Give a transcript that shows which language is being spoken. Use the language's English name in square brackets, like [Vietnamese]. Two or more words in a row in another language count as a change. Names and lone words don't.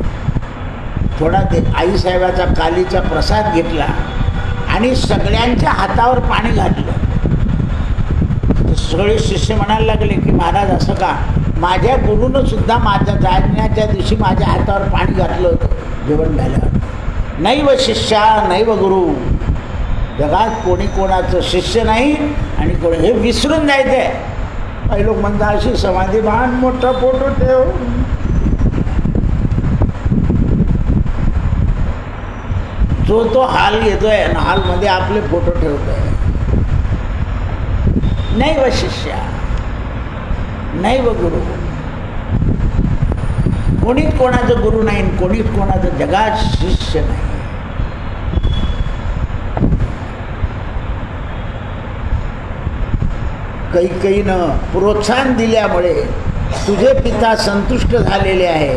[Marathi] थोडा ते आईसाहेबाचा कालीचा प्रसाद घेतला आणि सगळ्यांच्या हातावर पाणी घातलं. सगळे शिष्य म्हणायला लागले की महाराज असं का? माझ्या गुरुनं सुद्धा माझ्या जाण्याच्या दिवशी माझ्या हातावर पाणी घातलं होतं जेवण झाल्यावर. [Sanskrit] नैव शिष्या नैव गुरु. [Marathi] जगात कोणी कोणाचं शिष्य नाही आणि कोणी, हे विसरून जायचं आहे. काही लोक म्हणतात अशी समाधी बाण मोठा फोटो ठेव. जो तो हाल घेतोय आणि हालमध्ये आपले फोटो ठेवतोय. [Sanskrit] नैव शिष्या नैव गुरु. [Marathi] कोणीच कोणाचं गुरु नाही, कोणीच कोणाचं जगात शिष्य नाही. कैकेयीनं प्रोत्साहन दिल्यामुळे तुझे पिता संतुष्ट झालेले आहे.